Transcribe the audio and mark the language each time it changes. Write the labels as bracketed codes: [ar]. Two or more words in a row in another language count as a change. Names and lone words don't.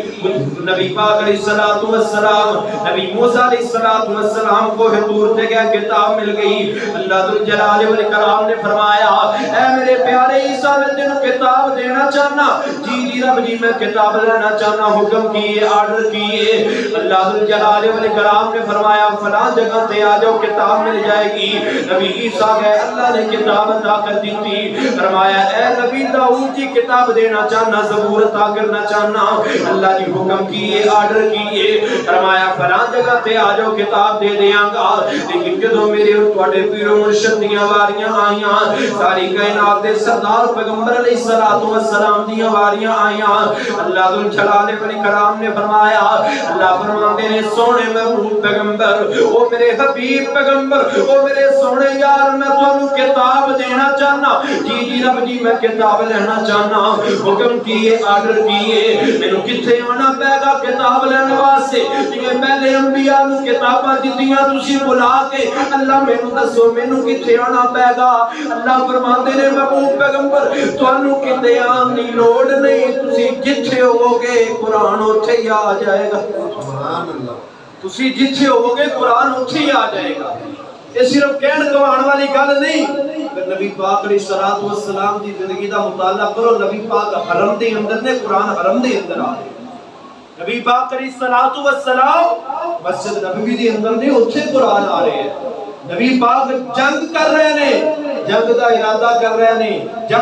[pa] نبی پاک علیہ السلام نبی موسیٰ علیہ السلام کوہ طور تے گیا کتاب مل گئی اللہ ذوالجلال والاکرام نے فرمایا اے میرے پیارے عیسیٰ میں تینوں کتاب دینا چاہنا جی رب جی میں کتاب لینا چاہنا حکم کیے آرڈر کیے اللہ ذوالجلال والاکرام نے فرمایا فلاں جگہ تے آ جاؤ کتاب مل جائے گی نبی عیسیٰ گئے اللہ نے کتاب [ur] عطا کر دی تھی [pa] فرمایا اے نبی داؤد کی کتاب دینا چاہنا زبور عطا کرنا چاہنا اللہ کی حکم کیے آرڈر کیے فرمایا فلاں جگہ تے آ جاؤ کتاب دے دیاں گا لیکن جدوں میرے اور تواڈے پیر و مرشد دیاں واریاں آئیاں ساری کائنات دے سردار پیغمبر علیہ السلام دیاں واریاں آئیاں اللہ ذوالجلال والاکرام نے فرمایا اللہ فرماندے نے سونے محبوب پیغمبر او میرے حبیب پیغمبر او میرے سونے یار میں تانوں کتاب دینا چاہنا جی رب جی میں کتاب لینا چاہنا حکم کیے آرڈر کیے مینوں کتھے آنا پے گا کتاب لینے واسطے جے پہلے انبیاء نوں کتاباں دتیاں تسی بلا کے اللہ مینوں دسو مینوں کتھے آنا پے گا اللہ فرماندے نے محبوب پیغمبر تانوں کتے آن دی لوڑ نہیں تسی جتھے ہوو گے قرآن اوتھے ہی آ جائے گا سبحان اللہ تسی جتھے ہوو گے قرآن اوتھے ہی آ جائے گا یہ صرف کہن کہان والی گل نہیں نبی پاک علیہ السلام دی زندگی دا مطالعہ کرو نبی پاک حرم دے اندر نے قرآن حرم دے اندر آ رہے نبی پاک علیہ السلام مسجد نبوی دے اندر نے اوتھے قرآن آ رہے ہیں نبی پاک جنگ کر رہے نے جنگ دا ارادہ کر رہے نے جنگ